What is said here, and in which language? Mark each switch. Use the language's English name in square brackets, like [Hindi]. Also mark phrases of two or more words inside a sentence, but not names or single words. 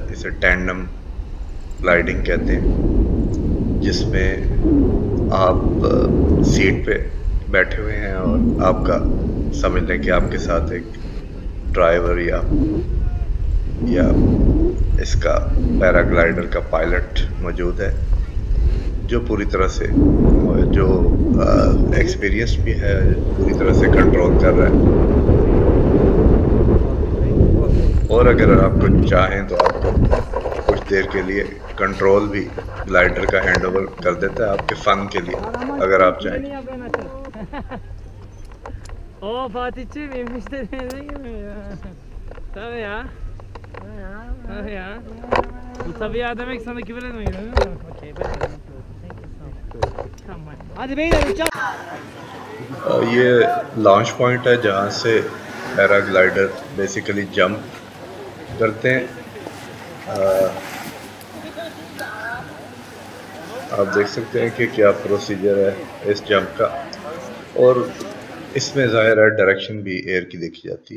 [Hindi] इसे [English] tandem gliding [Hindi] कहते हैं, जिसमें आप सीट पे बैठे हुए हैं और आपका समझ लें कि आपके साथ एक ड्राइवर या इसका पैराग्लाइडर का पायलट मौजूद है, जो पूरी तरह से जो एक्सपीरियंस भी है, पूरी तरह से कंट्रोल कर रहा है। और अगर आपको चाहें तो आपको कुछ देर के लिए कंट्रोल भी ग्लाइडर का हैंडओवर कर देता है आपके फन के लिए, अगर आप चाहें। [Turkish] O Fatih'ciğim müşterilerine girmiyor ya. Tabii ya. Tabii ya. Bu tabii ya demek sana küfür etmiyor değil mi? Okey ben. Hadi beyler uçak. [Hindi] ये [English] launch point [Hindi] है जहाँ से पैराग्लाइडर बेसिकली जंप करते हैं। आप देख सकते हैं कि क्या प्रोसीजर है इस जंप का, और इसमें ज़ाहिर है डायरेक्शन भी एयर की देखी जाती है।